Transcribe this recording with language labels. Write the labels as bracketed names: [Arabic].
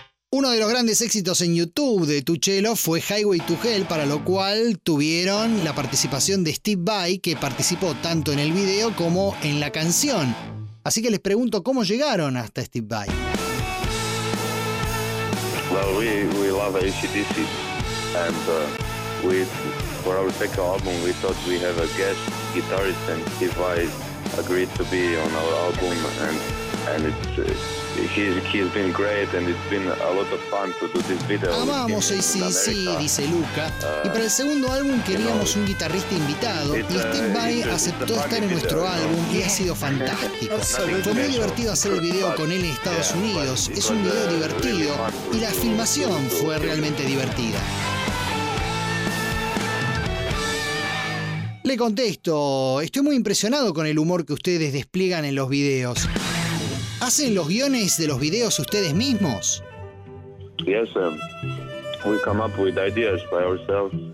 [Spanish] Uno de los grandes éxitos en YouTube de Tu Cello fue Highway to Hell, para lo cual tuvieron la participación de Steve Vai, que participó tanto en el video como en la canción. Así que les pregunto, ¿cómo llegaron hasta Steve Vai? [English] Well, we love AC/DC and for our second album we thought we have a guest guitarist and Steve Vai agreed to be on our album and he's been great and it's been a lot of fun to do this video. [Spanish] Amamos AC/DC, dice Luca, y para el segundo álbum queríamos un guitarrista invitado y Steve Vai aceptó estar en nuestro álbum y ha sido fantástico. Fue muy divertido hacer el video con él en Estados Unidos, es un video divertido y la filmación fue realmente divertida. Le contesto, estoy muy impresionado con el humor que ustedes despliegan en los videos. ¿Hacen los guiones de los videos ustedes mismos? [English] Yes, we come up with ideas by ourselves.